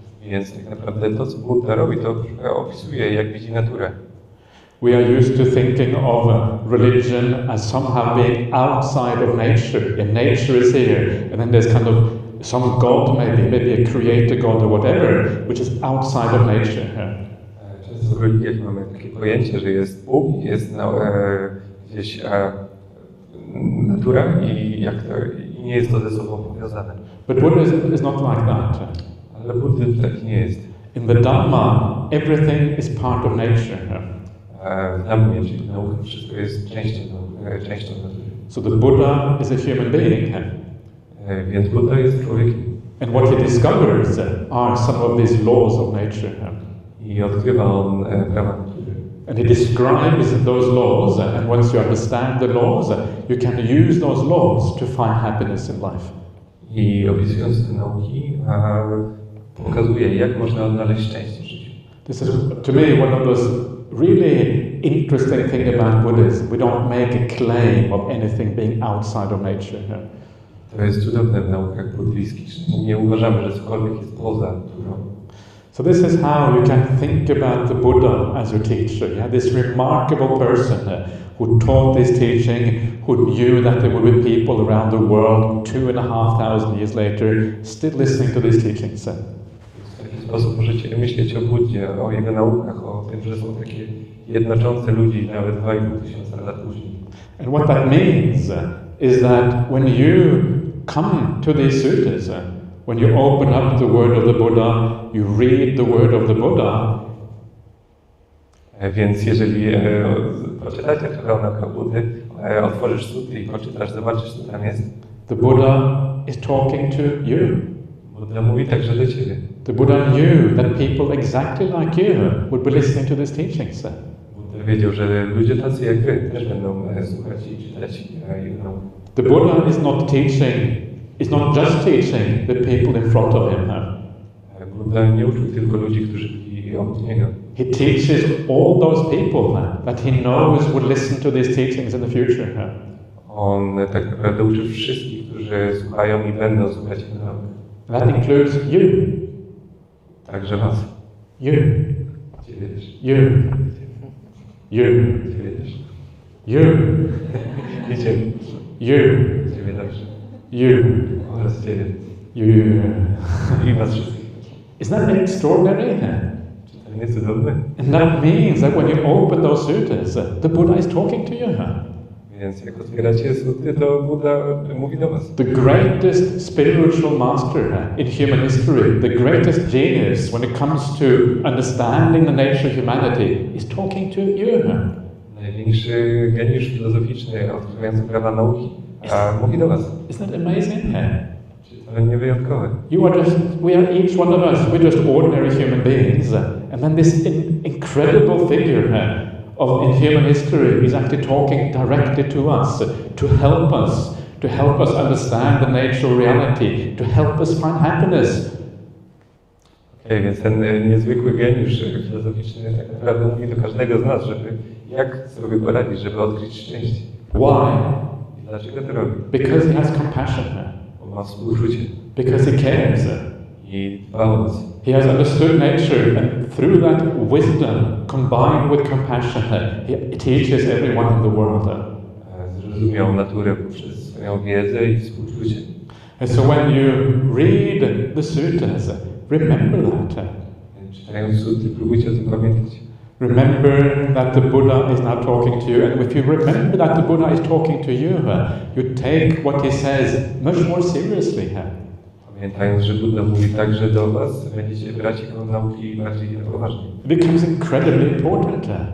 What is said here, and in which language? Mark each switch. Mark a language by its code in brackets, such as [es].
[pl] Więc tak naprawdę to, co Buddha robi, to opisuje, jak widzi naturę. [en] We are used to thinking of religion as somehow being outside of nature, and nature is here, and then there's kind of some God, maybe a creator God or whatever, which is outside of nature. [pl] Często w religiach mamy takie pojęcie, że jest Bóg, jest gdzieś natura i nie jest to ze sobą powiązane. [en] But Buddhism is not like that. [pl] Ale buddyzm tak nie jest. [en] In the Dhamma, everything is part of nature. [pl] W Dhammie, czyli nauka, wszystko jest częścią natury. [en] So the Buddha is a human being. [pl] Więc Buddha jest człowiekiem. [en] And what he discovers are some of these laws of nature. [pl] I odkrywa on prawa natury. [en] And he describes those laws, and once you understand the laws, you can use those laws to find happiness in life. [pl] I opisując te nauki, pokazuje, jak można odnaleźć szczęście w życiu. [en] This is, to me, one of those really interesting things about Buddhism. We don't make a claim of anything being outside of nature. [pl] To jest cudowne w naukach buddyjskich. Nie uważamy, że cokolwiek jest poza naturą. [en] So this is how you can think about the Buddha as your teacher. Yeah? This remarkable person who taught this teaching, who knew that there would be people around the world 2,500 years later still listening to these teachings. [pl] W taki sposób możecie myśleć o Buddzie, o jego naukach, o tym, że są takie jednoczące ludzi nawet 2500 lat później. [en] And what that means is that when you come to these suttas, when you open up the word of the Buddha, you read the word of the Buddha. [pl] Więc jeżeli poczytacie trochę o naukach Buddy, otworzysz sutty i poczytasz, zobaczysz, co tam jest. [en] The Buddha is talking to you. [pl] Buddha mówi także do ciebie. [en] The Buddha knew that people exactly like you would be listening to these teachings. [pl] Buddha wiedział, że ludzie tacy jak wy też będą słuchać i czytać jego nauki. [en] The Buddha is not just teaching the people in front of him. [pl] Buddha nie uczył tylko ludzi, którzy byli obok niego. [en] He teaches all those people that he knows would listen to these teachings in the future. [pl] On tak naprawdę uczy wszystkich, którzy słuchają i będą słuchać jego nauk. [en] That includes you. [pl] Także was. [en] You. [pl] Ciebie też. [en] You. You. [pl] Ciebie też. [en] You. [pl] I ciebie. [en] You. [pl] Ciebie także. [en] You. [pl] Oraz ciebie. [en] You. [pl] I was wszystkich. [en] Isn't that extraordinary? [pl] Czy to nie cudowne? [en] And that means that when you open those suttas, the Buddha is talking to you. [pl] Więc jak otwieracie sutty, to Buddha mówi do was. [en] The greatest spiritual master in human history, the greatest genius when it comes to understanding the nature of humanity, is talking to you. [pl] Największy geniusz filozoficzny, odkrywający prawa nauki, mówi do was. [en] Isn't that amazing? [pl] Czy to nie wyjątkowe? [en] We are each one of us, we're just ordinary human beings, and then this incredible figure in human history is actually talking directly to us, to help us understand the nature of reality, to help us find happiness. [pl] Okej, więc ten niezwykły geniusz filozoficzny tak naprawdę mówi do każdego z nas, żeby jak sobie poradzić, żeby odkryć szczęście. [en] Why? [pl] I dlaczego to robi? [en] Because he has compassion. [pl] On ma współczucie. [en] Because he cares. [pl] I dba o nas. [en] He has understood nature, and through that wisdom, combined with compassion, he teaches everyone in the world. [pl] Zrozumiał naturę poprzez swoją wiedzę i współczucie. [en] And so when you read the suttas, remember that. [pl] Czytając sutty, próbujcie o tym pamiętać. [en] Remember that the Buddha is now talking to you, and if you remember that the Buddha is talking to you, you take what he says much more seriously. [pl] Pamiętając, że Buddha mówi także do was, będziecie brać jego nauki bardziej poważnie. [en] It becomes incredibly important.